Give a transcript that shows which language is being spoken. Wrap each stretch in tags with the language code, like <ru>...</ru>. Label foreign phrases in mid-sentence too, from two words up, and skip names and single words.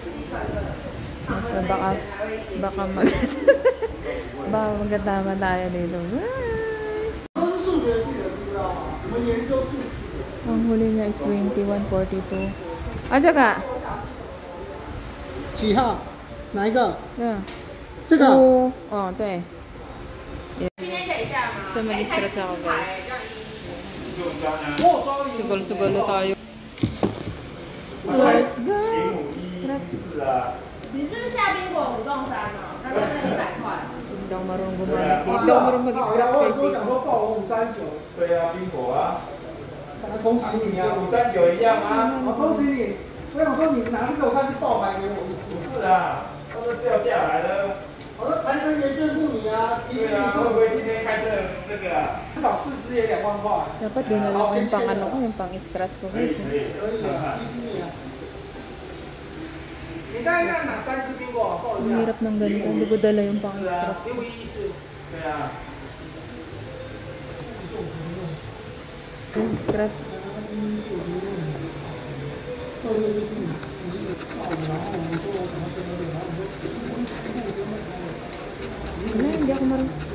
<tl>Ito, baka magkatama tayo dito. Ang huli niya is 21, 42. At saka</tl> <zh>7号哪一个？ Yeah. 这个。哦，对。今天可以下吗？</zh> <tl>So, mag-scratch ako, guys.</tl> <zh>我装你。</zh> <tl>Sugal-sugal na tayo.</tl> <en>Let's go! Scratch.</en> <zh>你是下冰果5中3哦，刚刚那100块。</zh> <tl>Hindi ako marunong gumamit. Hindi ako marunong mag-scratch, guys.</tl> <zh>我讲说报我539。对啊，冰果啊，恭喜你啊！539一样吗？恭喜你！我想说你拿这个我看是报牌给我。不是啊，它都掉下来了。我说财神爷眷顾你啊！对啊，会不会今天开这个啊？至少4只也2万块。</zh> <tl>Dapat dinala ko yung pang ano ko, yung pang scratch ko.</tl> <zh>可以可以，可以啊，谢谢你啊！你刚才那拿3只苹果，报一</zh> <tl>Ang</tl> <zh>下。</zh> <tl>hirap ng ganito. Hindi ko dala yung pang scratch ko.</tl> <zh>1514。对啊。</zh> <tl>Yung scratch. Wala, hindi ako marunong.</tl>